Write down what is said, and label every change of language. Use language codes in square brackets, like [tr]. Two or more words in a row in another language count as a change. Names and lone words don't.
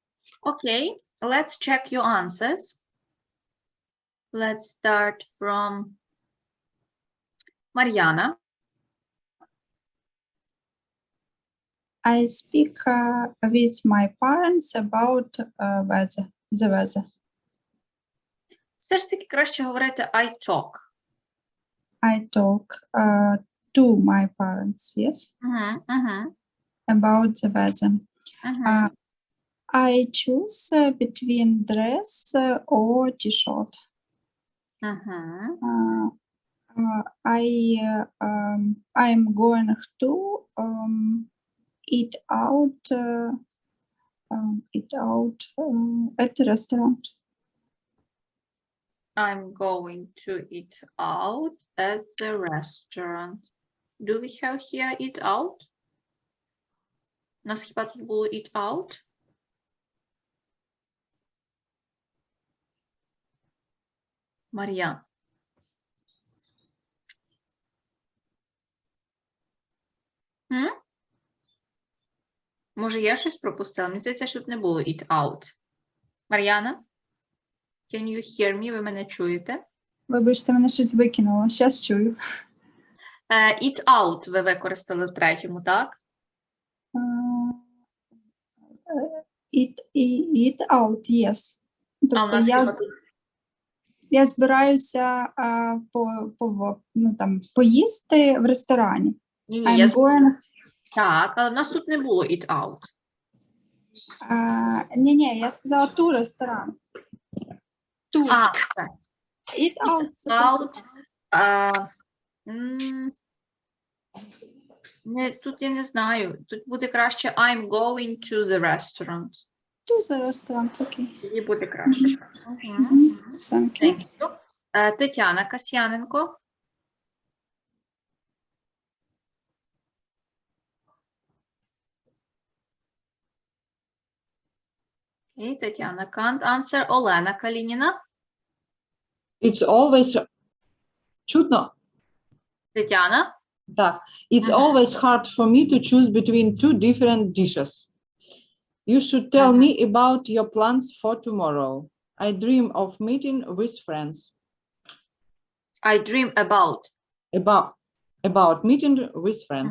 [en] Okay, let's check your answers. Let's start from Mariana. I speak with my parents about the weather. [uk] Все ж таки краще говорити [en] I talk. I talk to my parents, yes, about the weather. I choose between dress or t-shirt. I'm going to eat out at the restaurant. I'm going to eat out at the restaurant. Do we have here eat out? [uk] У нас хіба тут було [en] eat out? [uk] Мар'ян. Може, я щось пропустила? Мені здається, що тут не було [en] eat out. [uk] Мар'яна? [en] Can you hear me? [uk] Ви мене чуєте? Вибачте, мене щось викинуло. Щас чую. [en] Eat out [uk] ви використали в третьому, так? [en] Eat out, yes. [uk] Тобто я збираюся поїсти в ресторані. Ні, так, але в нас тут не було eat out. Ні, я сказала ту ресторан. Все. [en] Eat out. [uk] Тут я не знаю. Тут буде краще [en] I'm going to the restaurant. To the restaurant, [uk] окей. Тоді буде краще. [en] Thank you. Тетяна Касьяненко. Okay, Тетяна can't answer. Олена Калініна. It's always чутно. Тетяна. [uk] Так. [en] It's always hard for me to choose between two different dishes. You should tell me about your plans for tomorrow. I dream of meeting with friends. I dream about meeting with friends.